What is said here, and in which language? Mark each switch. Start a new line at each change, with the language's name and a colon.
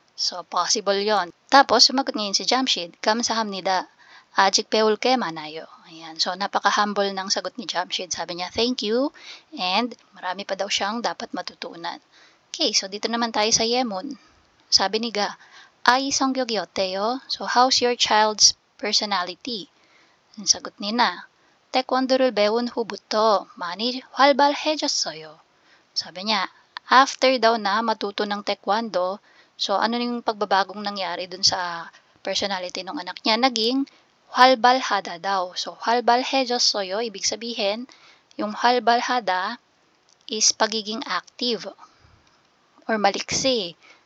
Filipino: So, possible yon. Tapos, sumagot ngayon si Jamshid,
Korean: 감사합니다. 아직 배울 게 많아요.
Filipino: Ayan. So, napaka-humble ng sagot ni Jamshid. Sabi niya,
English: thank you.
Filipino: And, marami pa daw siyang dapat matutunan. Okay, so dito naman tayo sa Yemun. Sabi ni Ga,
Korean: 아이 성격이 어때요?
English: So, how's your child's personality?
Filipino: Ang sagot ni Na,
Korean: 태권도를 배운 후부터 많이 활발해졌어요.
Filipino: Sabi niya, after daw na matuto ng taekwondo, so ano yung pagbabagong nangyari dun sa personality ng anak niya? Naging 활발하다 daw. So, 활발해졌어요, ibig sabihin, yung 활발하다 is pagiging active or maliksi.